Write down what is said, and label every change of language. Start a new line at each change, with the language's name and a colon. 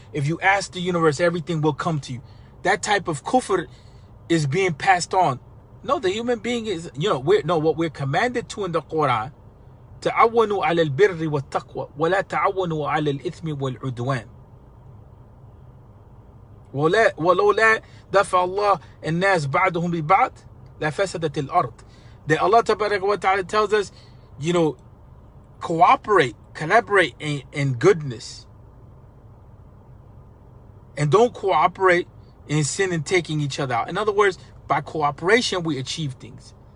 English: If you ask the universe, everything will come to you. That type of kufr is being passed on. No, the human being is, you know, what we're commanded to in the Quran,
Arabic: تعاونوا على البر والتقوى ولا تعاونوا على الإثم والعدوان. ولولا دفع الله الناس بعضهم ببعض لفسدت الأرض.
English: That Allah Tabaraka wa Ta'ala tells us, you know, cooperate, collaborate in goodness. And don't cooperate in sin and taking each other out. In other words, by cooperation, we achieve things.